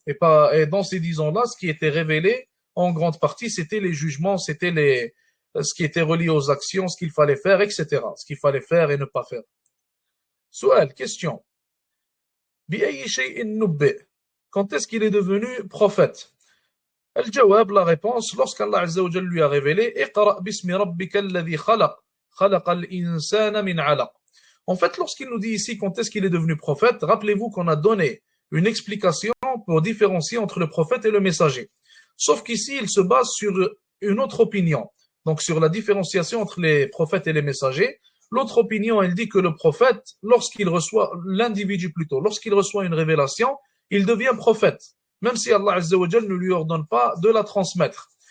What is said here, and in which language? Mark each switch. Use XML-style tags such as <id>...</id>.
<fr>Et dans ces 10 ans-là, ce qui était révélé, en grande partie, c'était les jugements, c'était ce qui était relié aux actions, ce qu'il fallait faire, etc. Ce qu'il fallait faire et ne pas faire.</fr> <ar>Soual,</ar> <fr>question.</fr> <ar>بأي شيء نبئ.</ar> <fr>Quand est-ce qu'il est devenu prophète?</fr> <ar>الجواب,</ar> <fr>la réponse, lorsqu'Allah Azza wa Jalla lui a révélé</fr> <ar>اقرأ باسم ربك الذي خلق خلق الإنسان من علق.</ar> <fr>En fait, lorsqu'il nous dit ici quand est-ce qu'il est devenu prophète, rappelez-vous qu'on a donné une explication pour différencier entre le prophète et le messager. Sauf qu'ici, il se base sur une autre opinion, donc sur la différenciation entre les prophètes et les messagers. L'autre opinion, elle dit que le prophète, lorsqu'il reçoit, l'individu plutôt, lorsqu'il reçoit une révélation, il devient prophète, même si Allah Azza wa Jal ne lui ordonne pas de la transmettre.</fr>